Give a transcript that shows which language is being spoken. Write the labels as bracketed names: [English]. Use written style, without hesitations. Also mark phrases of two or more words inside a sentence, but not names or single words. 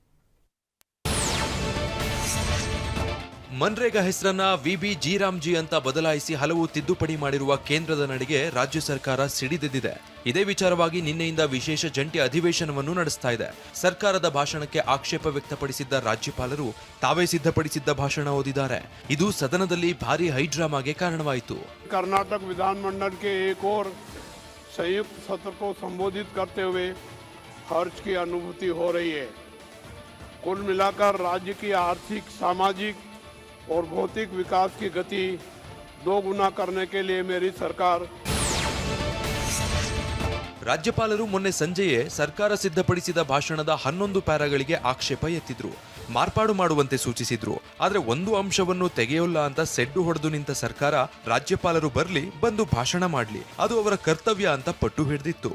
[Kannada] ಮನ್ರೇಗಾ ಹೆಸರನ್ನ ವಿಬಿ ಜಿ ಅಂತ ಬದಲಾಯಿಸಿ ಹಲವು ತಿದ್ದುಪಡಿ ಮಾಡಿರುವ ಕೇಂದ್ರದ ನಡೆಗೆ ರಾಜ್ಯ ಸರ್ಕಾರ ಸಿಡಿದೆದ್ದಿದೆ. ಇದೇ ವಿಚಾರವಾಗಿ ನಿನ್ನೆಯಿಂದ ವಿಶೇಷ ಜಂಟಿ ಅಧಿವೇಶನವನ್ನು ನಡೆಸ್ತಾ ಇದೆ. ಸರ್ಕಾರದ ಭಾಷಣಕ್ಕೆ ಆಕ್ಷೇಪ ವ್ಯಕ್ತಪಡಿಸಿದ್ದ ರಾಜ್ಯಪಾಲರು ತಾವೇ ಸಿದ್ಧಪಡಿಸಿದ್ದ ಭಾಷಣ ಓದಿದ್ದಾರೆ. ಇದು ಸದನದಲ್ಲಿ ಭಾರಿ ಹೈಡ್ರಾಮಾಗೆ ಕಾರಣವಾಯಿತು. [Hindi] कर्नाटक विधानमंडल के एक और संयुक्त सत्र को संबोधित करते हुए हर्ष की अनुभूति हो रही है. कुल मिलाकर राज्य की आर्थिक, सामाजिक और भौतिक विकास की गति 2 गुना करने के लिए मेरी सरकार. [Kannada] ರಾಜ್ಯಪಾಲರು ಮೊನ್ನೆ ಸಂಜೆಯೇ ಸರ್ಕಾರ ಸಿದ್ಧಪಡಿಸಿದ ಭಾಷಣದ 11 ಪ್ಯಾರಾಗಳಿಗೆ ಆಕ್ಷೇಪ ಎತ್ತಿದ್ರು. ಮಾರ್ಪಾಡು ಮಾಡುವಂತೆ ಸೂಚಿಸಿದ್ರು. ಆದ್ರೆ ಒಂದು ಅಂಶವನ್ನು ತೆಗೆಯೋಲ್ಲ ಅಂತ ಸೆಡ್ಡು ಹೊಡೆದು ನಿಂತ ಸರ್ಕಾರ ರಾಜ್ಯಪಾಲರು ಬಂದು ಭಾಷಣ ಮಾಡ್ಲಿ, ಅದು ಅವರ ಕರ್ತವ್ಯ ಅಂತ ಪಟ್ಟು ಹಿಡಿದಿತ್ತು.